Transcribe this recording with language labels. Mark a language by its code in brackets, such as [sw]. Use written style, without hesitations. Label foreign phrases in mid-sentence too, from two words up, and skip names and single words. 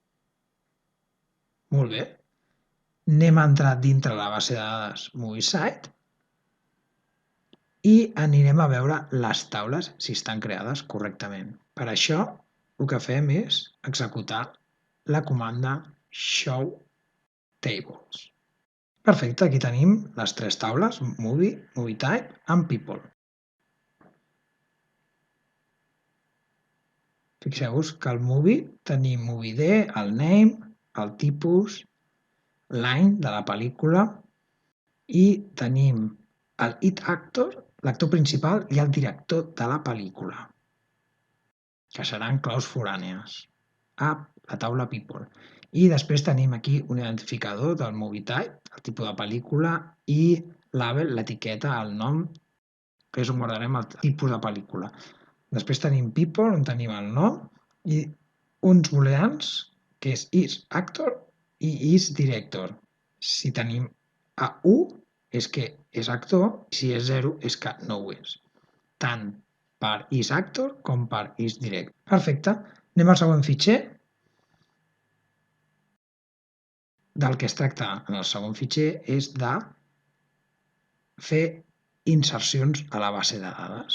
[ca] Molt bé, anem a entrar dintre la base de dades MovieSite i anirem a veure les taules si estan creades correctament. Per això el que fem és executar la comanda show tables. Perfecte, aquí tenim les 3 taules, [en] movie, movie type and people. [ca] Fixeu-vos que al movie tenim movie ID, el name, el tipus, l'any de la pel·lícula i tenim el it actor, l'actor principal i el director de la pel·lícula, que seran claus forànies, a la taula people. I després tenim aquí un identificador del movie type, el tipus de pel·lícula i label, l'etiqueta, el nom, que és on guardarem el tipus de pel·lícula. Després tenim people, on tenim el nom, i uns booleans, que és is actor i is director. Si tenim a 1 és que és actor, i si és 0 és que no ho és. tant per isActor com per isDirect. Perfecte. Anem al següent fitxer. Del que es tracta en el segon fitxer és de fer insercions a la base de dades.